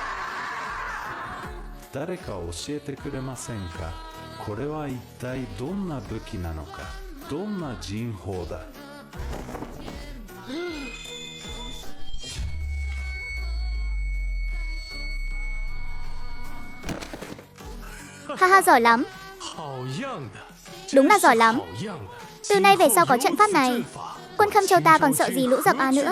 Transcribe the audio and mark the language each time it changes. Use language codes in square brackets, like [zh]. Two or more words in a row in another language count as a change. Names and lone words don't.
[ja] 誰か教えてくれませんか。これは一体どんな武器なのか。どんな人法だ。 [vi] Haha, giỏi lắm. Đúng là giỏi lắm. Từ nay về sau có trận pháp này, quân Khâm Châu ta còn sợ gì lũ giặc A nữa.